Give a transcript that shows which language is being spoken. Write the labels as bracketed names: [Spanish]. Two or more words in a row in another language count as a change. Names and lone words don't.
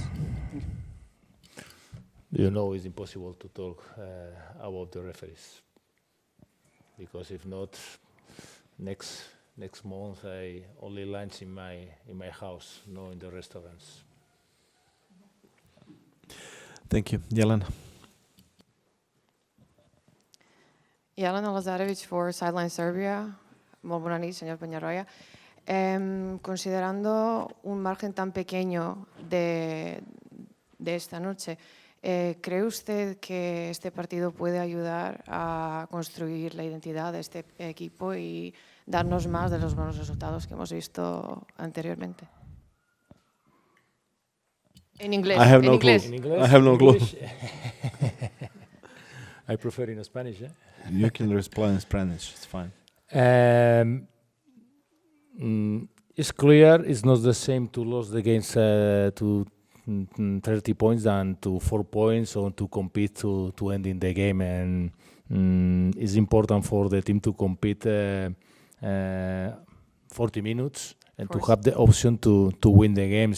[English] Thank you. You know, it's impossible to talk about the referees, because if not, next month I only lunch in my house, no in the restaurants. Thank you. Jelena. Jelena Lazarevic for Sideline Serbia. [Catalan] Molt bona nit, [Spanish] señor Peñarroya. Considerando un margen tan pequeño de esta noche, ¿cree usted que este partido puede ayudar a construir la identidad de este equipo y darnos más de los buenos resultados que hemos visto anteriormente? En inglés. [English] I have no clue. I have no clue. I prefer in Spanish. You can respond in Spanish. It's fine. It's clear it's not the same to lose the games to 30 points than to 4 points or to compete to end in the game, and it's important for the team to compete 40 minutes and to have the option to win the games.